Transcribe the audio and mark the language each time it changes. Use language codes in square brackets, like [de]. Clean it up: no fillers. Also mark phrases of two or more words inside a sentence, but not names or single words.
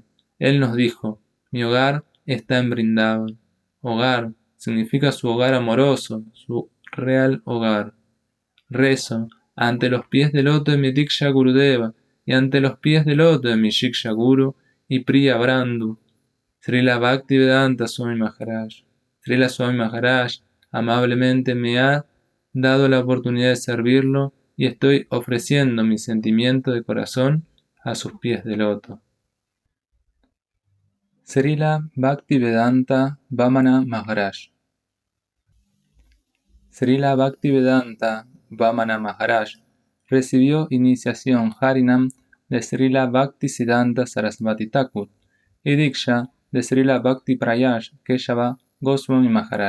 [es] Él nos dijo, mi hogar está en Vrindavan. Hogar significa su hogar amoroso, su real hogar. Rezo ante los pies del loto de mi Diksha Gurudeva y ante los pies del loto de mi Shiksha Guru y Priya Brandu, Srila Bhaktivedanta Swami Maharaj. Srila Swami Maharaj amablemente me ha dado la oportunidad de servirlo y estoy ofreciendo mi sentimiento de corazón a sus pies de loto. Srila Bhaktivedanta Vamana Maharaj. Srila Bhaktivedanta Vamana Maharaj recibió iniciación Harinam de Srila Bhaktisiddhanta Sarasvati Thakur y Diksha de Srila Bhakti Prayash Keshava Goswami Maharaj.